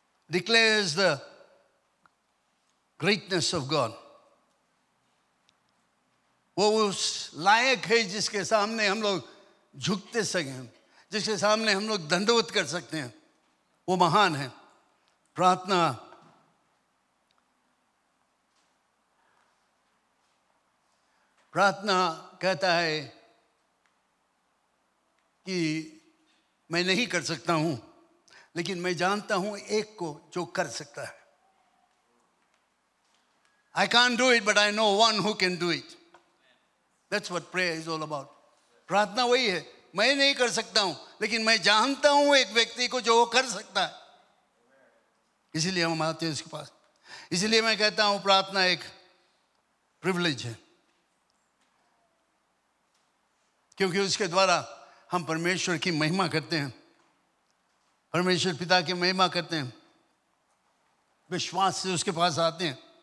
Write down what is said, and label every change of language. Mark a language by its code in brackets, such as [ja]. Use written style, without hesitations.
[en] Declares the greatness of God. [hi] वो उस लायक है जिसके सामने हम लोग झुकते सकें, जिसके सामने हम लोग दंडवत कर सकते हैं. वो महान है. प्रार्थना कहता है कि मैं नहीं कर सकता हूं, लेकिन मैं जानता हूं एक को जो कर सकता है. [en] I can't do it, but I know one who can do it. That's what prayer is all about. [hi] प्रार्थना वही है. मैं नहीं कर सकता हूं, लेकिन मैं जानता हूं एक व्यक्ति को जो वो कर सकता है. इसीलिए हम आते हैं उसके पास. इसीलिए मैं कहता हूं प्रार्थना एक प्रिविलेज है, क्योंकि उसके द्वारा हम परमेश्वर की महिमा करते हैं, परमेश्वर पिता की महिमा करते हैं, विश्वास से उसके पास आते हैं.